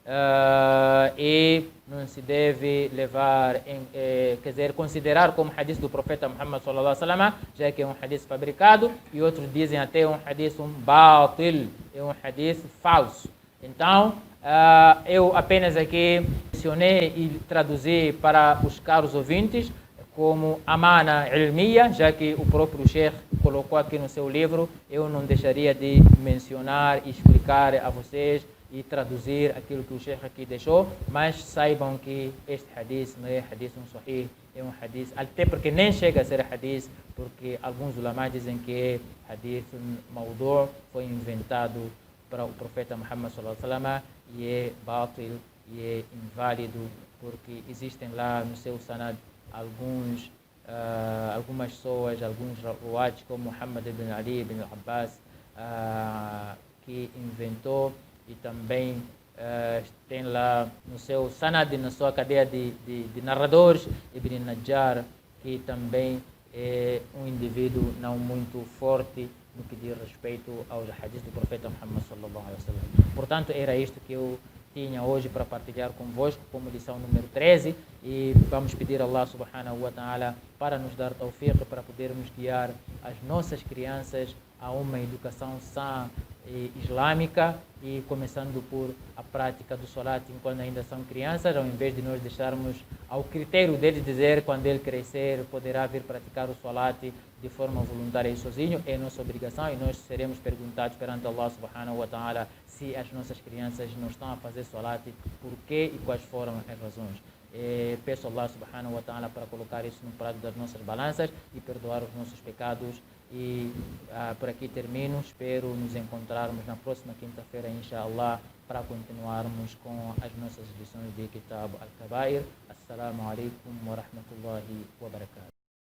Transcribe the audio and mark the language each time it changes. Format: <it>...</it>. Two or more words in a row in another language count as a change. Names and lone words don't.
<pt>E não se deve levar, quer dizer, considerar como hadith do profeta Muhammad</pt> <ar>صلى الله عليه وسلم,</ar> <pt>já que é um hadith fabricado, e outros dizem até um</pt> <ar>حديث باطل,</ar> <pt>é um hadith falso. Então, eu apenas aqui mencionei e traduzi para os caros ouvintes como</pt> <ar>أمانة علمية,</ar> <pt>já que o próprio Sheikh colocou aqui no seu livro, eu não deixaria de mencionar e explicar a vocês e traduzir aquilo que o Sheikh aqui deixou, mas saibam que este hadith não é</pt> <ar>حديث صحيح,</ar> <pt>é um hadith, até porque nem chega a ser hadith, porque alguns ulama dizem que é</pt> <ar>حديث موضوع',</ar> <pt>foi inventado para o profeta Muhammad</pt> <ar>صلى الله عليه وسلم,</ar> <pt>e é batil, e é inválido, porque existem lá no seu sanad algumas pessoas, alguns ruwat, como Muhammad ibn Ali ibn Abbas, que inventou, e também tem lá no seu sanad, na sua cadeia de narradores, Ibn Najjar, que também é um indivíduo não muito forte no que diz respeito aos hadiths do profeta Muhammad</pt> <ar>صلى الله عليه وسلم.</ar> <pt>Portanto, era isto que eu tinha hoje para partilhar convosco como lição número 13, e vamos pedir a</pt> <ar>الله سبحانه وتعالى</ar> <pt>para nos dar tawfiq, para podermos guiar as nossas crianças a uma educação sã e islâmica, e começando por a prática do salat enquanto ainda são crianças, ao invés de nós deixarmos ao critério deles dizer quando ele crescer poderá vir praticar o salat de forma voluntária e sozinho. É nossa obrigação, e nós seremos perguntados perante</pt> <ar>الله سبحانه وتعالى</ar> <pt>se as nossas crianças não estão a fazer salat, por quê e quais foram as razões. Peço a</pt> <ar>الله سبحانه وتعالى</ar> <pt>para colocar isso no prato das nossas balanças e perdoar os nossos pecados. E por aqui termino. Espero nos encontrarmos na próxima quinta-feira, inshallah, para continuarmos com as nossas lições de Kitab al-Kabair.</pt> <ar>السلام عليكم ورحمة الله وبركاته.</ar>